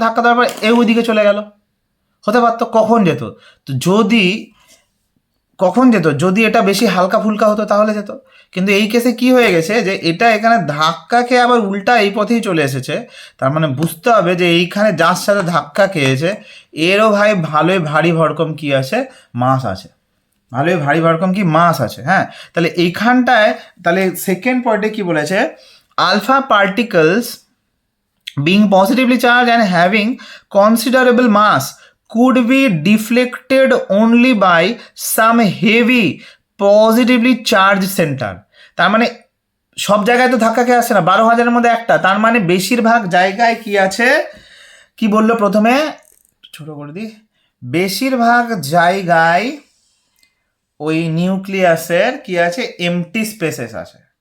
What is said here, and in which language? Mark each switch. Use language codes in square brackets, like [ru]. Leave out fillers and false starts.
[bn] ধাক্কা দেওয়ার পর ওইদিকে চলে গেল, হতে পারতো। কখন যেত? তো যদি কখন যেত? যদি এটা বেশি হালকা ফুলকা হতো তাহলে যেত। কিন্তু এই কেসে কি হয়ে গেছে যে এটা এখানে ধাক্কা খেয়ে আবার উল্টা এই পথেই চলে এসেছে। তার মানে বুঝতে হবে যে এইখানে যার সাথে ধাক্কা খেয়েছে এরও ভাই ভালোই ভারী ভরকম কি আছে, মাস আছে। ভালোই ভারী ভরকম কি মাস আছে। হ্যাঁ, তাহলে এইখানটায় তাহলে সেকেন্ড পয়েন্টে কি বলেছে, [en] Alpha particles being positively charged and having considerable mass could be deflected only by some heavy positively charged center। [bn] তার মানে সব জায়গায় তো ধাক্কা খেয়ে আসছে না, 12,000-এর মধ্যে একটা, তার মানে বেশিরভাগ জায়গায় কি আছে, কি বললো প্রথমে, ছোট করে দিই, বেশিরভাগ জায়গায় ওই নিউক্লিয়াসের কি আছে, এমটি স্পেসেস আছে।